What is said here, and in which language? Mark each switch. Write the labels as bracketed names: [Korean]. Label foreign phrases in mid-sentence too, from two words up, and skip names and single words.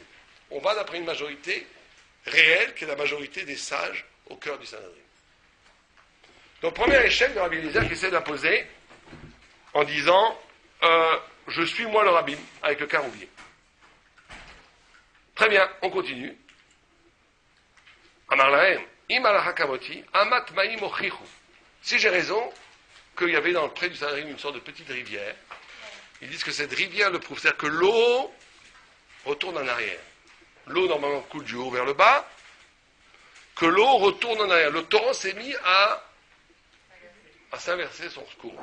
[French] On va d'après une majorité réelle, qui est la majorité des sages au cœur du Sanhedrin. Donc, premier échec de Rabbi Eliezer qui essaie d'imposer en disant je suis moi le rabbin, avec le caroubier. Très bien, on continue. [Hebrew] אמר להם, אם הלכה כמותי, אמת המים יוכיחו. [French] Si j'ai raison, qu'il y avait dans le près du Sanhedrin une sorte de petite rivière, ils disent que cette rivière le prouve, c'est-à-dire que l'eau retourne en arrière. L'eau normalement coule du haut vers le bas, que l'eau retourne en arrière. Le torrent s'est mis à s'inverser son cours.